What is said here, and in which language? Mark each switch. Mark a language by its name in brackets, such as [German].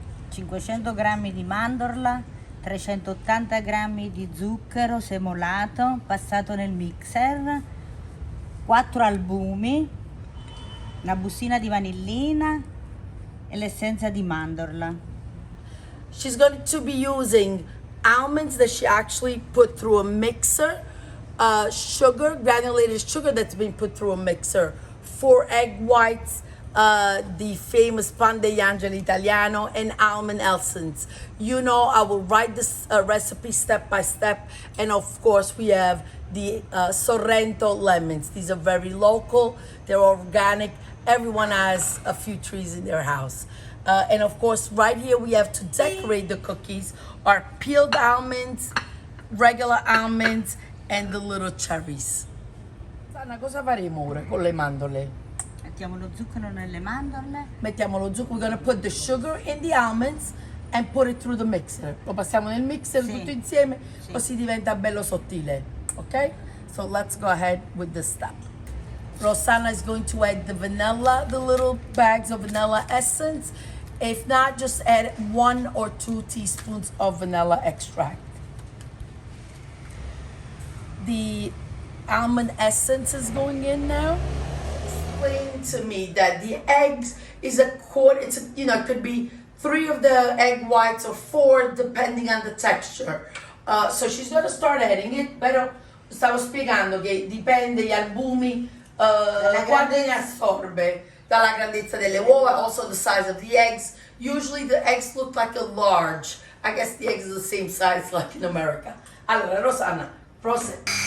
[Italian] 500 grammi di mandorla, 380 grammi di zucchero semolato passato nel mixer, 4 albumi, una bustina di vanillina e l'essenza di mandorla. [English] She's going to be using almonds that she actually put through a mixer, sugar, granulated sugar that's been put through a mixer, 4 egg whites, the famous pan degli Angeli Italiano, and almond essence. You know, I will write this recipe step by step. And of course, we have the Sorrento lemons. These are very local, they're organic. Everyone has a few trees in their house. And of course, right here we have to decorate the cookies are peeled almonds, regular almonds, and the little cherries. [Italian] Sana, cosa faremo ora con le mandorle? Mettiamo lo zucchero nelle mandorle. Mettiamo lo zucchero. [English] We're gonna put the sugar in the almonds and put it through the mixer. [Italian] Lo passiamo nel mixer tutto insieme, così diventa bello sottile. Ok? [English] So let's go ahead with this step. Rosanna is going to add the vanilla, the little bags of vanilla essence. If not, just add 1 or 2 teaspoons of vanilla extract. The almond essence is going in now. Explain to me that the eggs is a quart. It's it could be 3 of the egg whites or 4 depending on the texture. So she's gonna start adding it. [Italian] Però stavo spiegando che dipende gli albumi quanto ne assorbe dalla grandezza delle uova, [English] also the size of the eggs. Usually the eggs look like a large. I guess the eggs are the same size like in America. [Italian] Allora, Rosanna, proced.